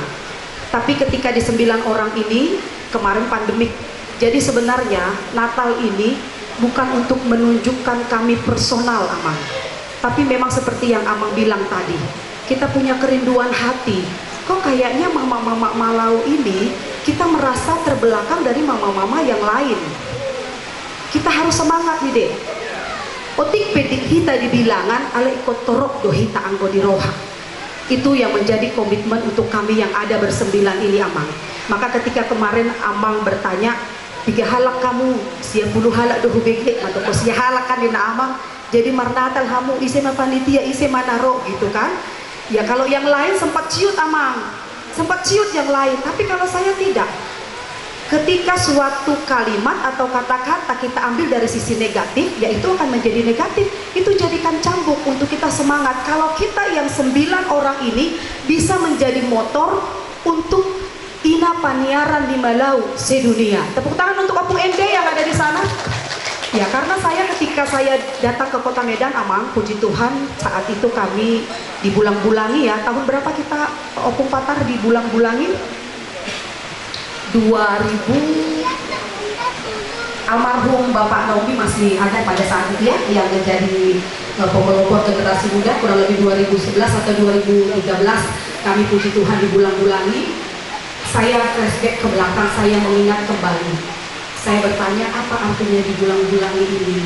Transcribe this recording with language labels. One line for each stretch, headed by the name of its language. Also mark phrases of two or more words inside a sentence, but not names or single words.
Indonesian: Tapi ketika di 9 orang ini kemarin pandemik, jadi sebenarnya Natal ini bukan untuk menunjukkan kami personal Amang, tapi memang seperti yang Amang bilang tadi, kita punya kerinduan hati. Kok kayaknya mama-mama Malau ini kita merasa terbelakang dari mama-mama yang lain. Kita harus semangat nih dek.
Batak Toba: Otik pedik hita dibilangan ale ikut torok do hita anggo di roha.
Indonesian: Itu yang menjadi komitmen untuk kami yang ada bersembilan ini Amang. Maka ketika kemarin Amang bertanya 3 halak kamu,
Batak Toba: 10 halak do hubege
Indonesian: atau
Batak Toba: sia halak kan dina
Indonesian: Amang.
Batak Toba: Jadi marnatal hamu ise ma panitia ise manaro gitu kan.
Indonesian: Ya kalau yang lain sempat ciut Amang, sempat ciut yang lain, tapi kalau saya tidak. Ketika suatu kalimat atau kata-kata kita ambil dari sisi negatif, yaitu akan menjadi negatif. Itu jadikan cambuk untuk kita semangat. Kalau kita yang 9 orang ini bisa menjadi motor untuk Ina Paniaran di Malau sedunia. Tepuk tangan untuk Opung ND yang ada di sana. Ya, karena ketika saya datang ke Kota Medan, Amang, puji Tuhan, saat itu kami dibulang-bulangi ya. Tahun berapa kita Opung Patar dibulang-bulangi? 2000. Almarhum Bapak Nomi masih ada pada saat itu ya, yang menjadi pemelopor generasi muda, kurang lebih 2011 atau 2013 kami puji Tuhan dibulang-bulangi. Saya flashback ke belakang, saya mengingat kembali. Saya bertanya apa artinya dibulang-bulangi ini.